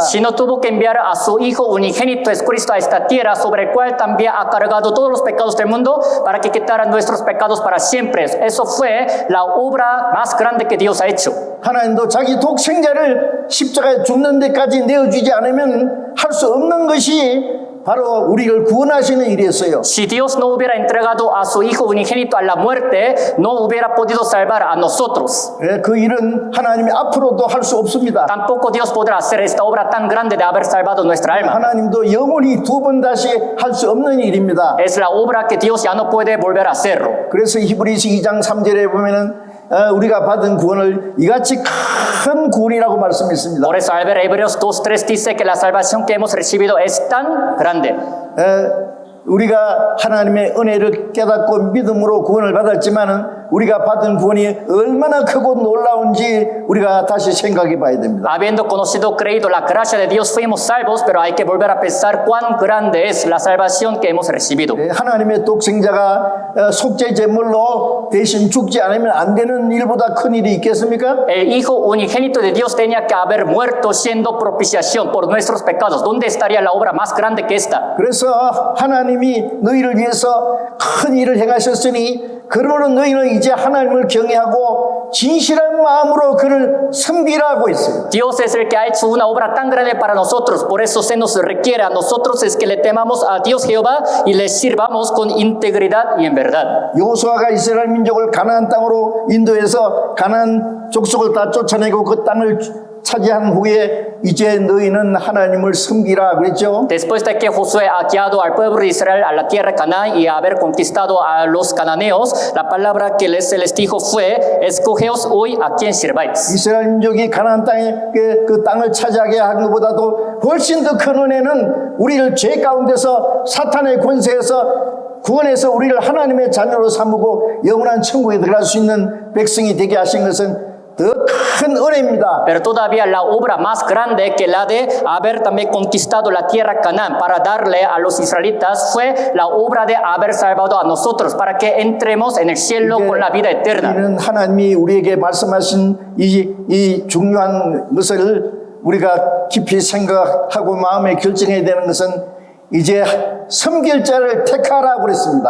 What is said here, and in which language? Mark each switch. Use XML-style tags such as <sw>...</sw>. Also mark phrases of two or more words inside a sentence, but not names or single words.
<es>Si no tuvo que enviar a su Hijo unigénito Jesucristo a esta tierra, sobre el cual también ha cargado todos los pecados del mundo, para que quitara nuestros pecados para siempre. Eso fue la obra más grande que Dios ha hecho.</es> <ko>하나님도 자기 독생자를 십자가에 죽는 데까지 내어주지 않으면 할 수 없는 것이 바로 우리를 구원하시는 일이었어요.</ko> <es>Si Dios no hubiera entregado a su Hijo unigénito a la muerte, no hubiera podido salvar a nosotros.</es> <ko>그 일은 하나님이 앞으로도 할 수 없습니다.</ko> <es>Tampoco Dios podrá hacer esta obra tan grande de haber salvado nuestra alma.</es> <ko>하나님도 영원히 두 번 다시 할 수 없는 일입니다.</ko> <es>Es la obra que Dios ya no puede volver a hacerlo.</es> <ko>그래서 히브리서 2장 3절에 보면은 우리가 받은 구원을 이같이 큰 구원이라고 말씀했습니다.</ko> <es>Por eso al ver Hebreos 2:3 dice que la salvación que hemos recibido es tan grande.</es> <ko>우리가 하나님의 은혜를 깨닫고 믿음으로 구원을 받았지만은 우리가 받은 구원이 얼마나 크고 놀라운지 우리가 다시 생각해 봐야 됩니다.</ko> <es>Habiendo conocido, creído la gracia de Dios, fuimos salvos, pero hay que volver a pensar cuán grande es la salvación que hemos recibido.</es> <ko>하나님의 독생자가 속죄 제물로 대신 죽지 않으면 안 되는 일보다 큰 일이 있겠습니까?</ko> <es>El Hijo unigénito de Dios tenía que haber muerto siendo propiciación por nuestros pecados. ¿Dónde estaría la obra más grande que esta?</es> <ko>그래서 하나님이 너희를 위해서 큰 일을 행하셨으니 그러므로 너희는 이제 하나님을 경외하고 진실한 마음으로 그를 섬기라고 했습니다.</ko> <es>Dios es el que ha hecho una obra tan grande para nosotros, por eso se nos requiere a nosotros es que le temamos a Dios Jehová y le sirvamos con integridad y en verdad.</es> <ko>여호수아가 이스라엘 민족을 가나안 땅으로 인도해서 가나안 족속을 다 쫓아내고 그 땅을 차지한 후에 이제 너희는 하나님을 섬기라 그랬죠.</ko> <es>Después de que Josué ha guiado al pueblo de Israel a la tierra de Canaán y haber conquistado a los cananeos, la palabra que se les dijo fue: escogeos hoy a quien sirváis.</es> <ko>이스라엘 민족이 가나안 땅에 그 땅을 차지하게 한 것보다도 훨씬 더 큰 은혜는 우리를 죄 가운데서 사탄의 권세에서 구원해서 우리를 하나님의 자녀로 삼고 영원한 천국에 들어갈 수 있는 백성이 되게 하신 것은 더 큰 은혜입니다.</ko> <es>Pero todavía la obra más grande que la de haber también conquistado la tierra Canaán para darle a los israelitas fue la obra de haber salvado a nosotros para que entremos en el cielo con la vida eterna.</es> <ko>이는 하나님이 우리에게 말씀하신 이 중요한 것을 우리가 깊이 생각하고 마음에 결정해야 되는 것은 이제 섬길 자를 택하라고 그랬습니다.</ko>